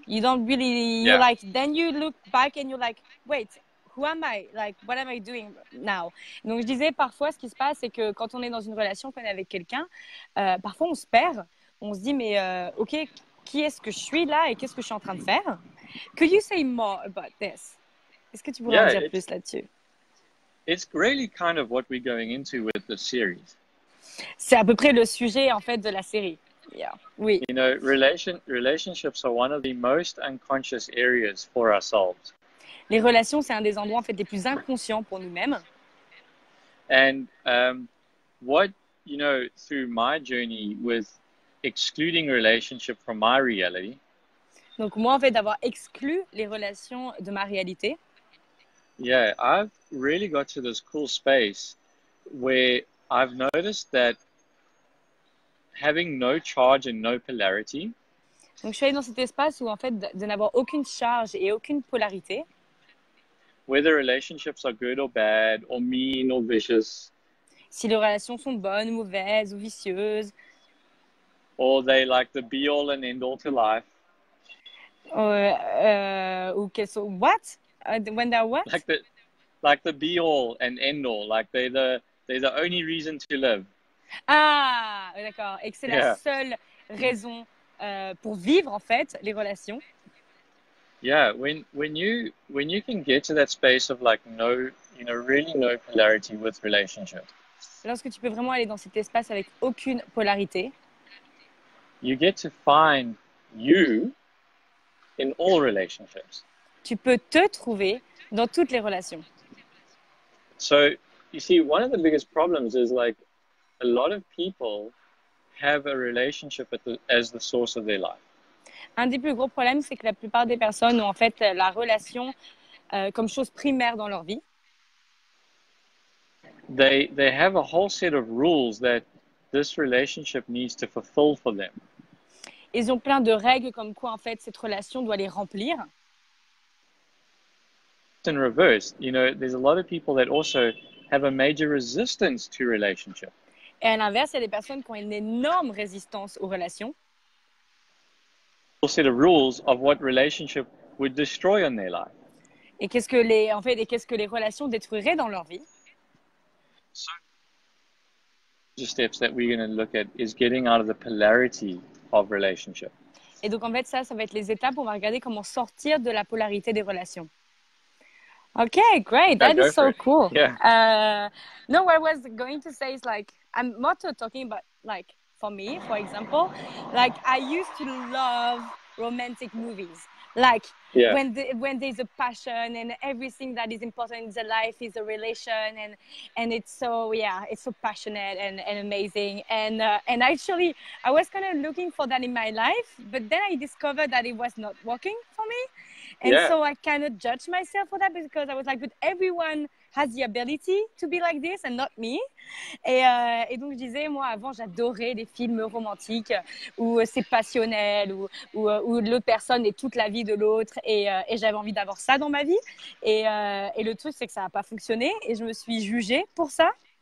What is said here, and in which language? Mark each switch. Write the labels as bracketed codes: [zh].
[en] You don't really, you're like, then you look back and you're like, wait, who am I? Like, what am I doing now? [fr] Donc, je disais, parfois, ce qui se passe, c'est que quand on est dans une relation, qu'on est avec quelqu'un, parfois, on se perd. On se dit, mais OK, qui est-ce que je suis là et qu'est-ce que je suis en train de faire? [en] Could you say more about this? [fr] Est-ce que tu pourrais en dire plus là-dessus? [en] It's really kind of what we're going into with the series. [fr] C'est à peu près le sujet, en fait, de la série. Yeah. Oui. [en] You know, relationships are one of the most unconscious areas for ourselves. [fr] Les relations, c'est un des endroits, en fait, les plus inconscients pour nous-mêmes. [en] And what, you know, through my journey with excluding relationship from my reality. [fr] Donc, moi, en fait, d'avoir exclu les relations de ma réalité. [en] Yeah, I've really got to this cool space where I've noticed that having no charge and no polarity. [fr] Donc, je suis allée dans cet espace où, en fait, de n'avoir aucune charge et aucune polarité. [en] Whether relationships are good or bad, or mean or vicious. [fr] Si les relations sont bonnes, mauvaises ou vicieuses. [en] or they like the be all and end all to life. Okay, so what? When they're what? Like the be all and end all, like they're the only reason to live. [fr] Ah, d'accord. Et que c'est la Yeah. seule raison pour vivre, en fait, les relations. [en] Yeah, when you can get to that space of like really no polarity with relationship, [fr] Lorsque tu peux vraiment aller dans cet espace avec aucune polarité, [en] you get to find you in all relationships. [fr] tu peux te trouver dans toutes les relations. [en] So, you see, one of the biggest problems is like a lot of people have a relationship as the source of their life. [fr] Un des plus gros problèmes, c'est que la plupart des personnes ont en fait la relation comme chose primaire dans leur vie. [en] They have a whole set of rules that this relationship needs to fulfill for them. [fr] Ils ont plein de règles comme quoi en fait cette relation doit les remplir. [en] In reverse, there's a lot of people that also have a major resistance to relationship. [fr] Et à l'inverse, il y a des personnes qui ont une énorme résistance aux relations. [en] A set of rules of what relationship would destroy in their life. [fr] Et qu'est-ce que les relations détruiraient dans leur vie? [en] So, the steps that we're going to look at is getting out of the polarity of relationship. [fr] Et donc en fait ça va être les étapes. On va regarder comment sortir de la polarité des relations. [en] Okay, great. That is so cool. Yeah. No, what I was going to say is like I'm not talking about like for me, for example, like I used to love romantic movies. Like when there's a passion and everything that is important in the life is a relation and it's so passionate and amazing and actually I was kind of looking for that in my life, but then I discovered that it was not working for me. And so I cannot judge myself for that because I was like, but everyone has the ability to be like this and not me. [fr] Et donc, je disais, moi, avant, j'adorais les films romantiques où c'est passionnel, où l'autre personne est toute la vie de l'autre. Et j'avais envie d'avoir ça dans ma vie. Et le truc, c'est que ça n'a pas fonctionné. Et je me suis jugée pour ça.